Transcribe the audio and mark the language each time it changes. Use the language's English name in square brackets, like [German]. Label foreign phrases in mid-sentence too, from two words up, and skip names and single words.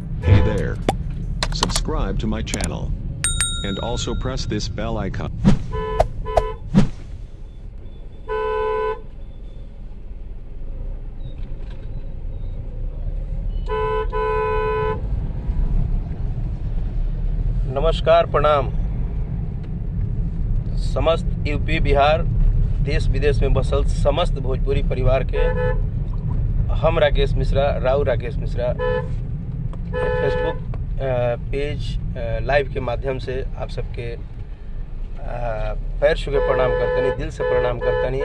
[English] Hey there. Subscribe to my channel. And also press this bell icon. [Bhojpuri] नमस्कार, प्रणाम। समस्त यूपी बिहार देश विदेश में बसल समस्त भोजपुरी परिवार के हम राकेश मिश्रा, राव राकेश मिश्रा फेसबुक पेज लाइव के माध्यम से आप सबके पैर छू के प्रणाम करतनी, दिल से प्रणाम करतनी।